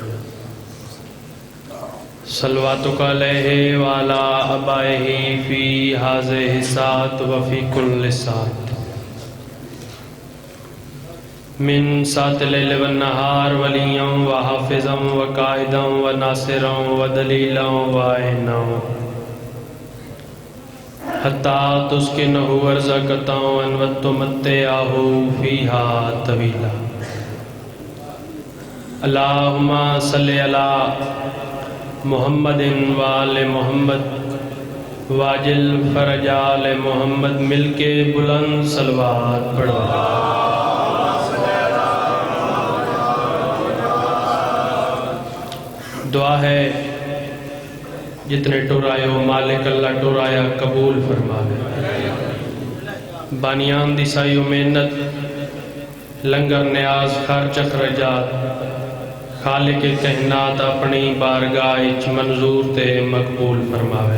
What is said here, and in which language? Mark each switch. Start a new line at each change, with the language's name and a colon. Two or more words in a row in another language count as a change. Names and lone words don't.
Arabic: صلواتک علیہ وعلا آبائہ فی ہذہ ساعت وفی کل ساعت، من ساعت اللیل والنہار ولیاں وحافظاں وقائداں وناصراں ودلیلاں وعینا، حتیٰ تسکنہ ارزقتاں وتمتعہ فیہا طویلا۔ اللہم صلی علی محمد وآل محمد واجل فرج آل محمد۔
Urdu: مل کے بلند صلوات پڑھو۔
Punjabi: دعا ہے جتنے ٹورائے ہو مالک اللہ ٹورایا قبول فرما لے۔ بانیان دی سائی و محنت لنگر نیاز خرچ اخرجات خالق کائنات اپنی بارگاہ منظور تے مقبول فرماوے۔